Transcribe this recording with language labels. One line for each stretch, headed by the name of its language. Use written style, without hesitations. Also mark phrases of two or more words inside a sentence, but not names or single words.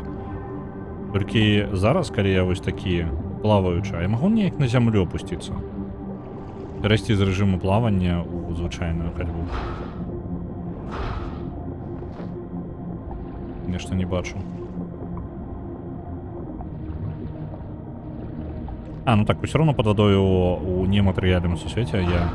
Belarusian: Толькі зараз, калі я вось такі плаваючы, а я магу неяк на зямлю опусціцца. Перайсці з рэжыму плавання ў звычайную хадьбу. Нешта не бачу.
Russian: А, ну так, все равно под водой у нематериальном сусвете я...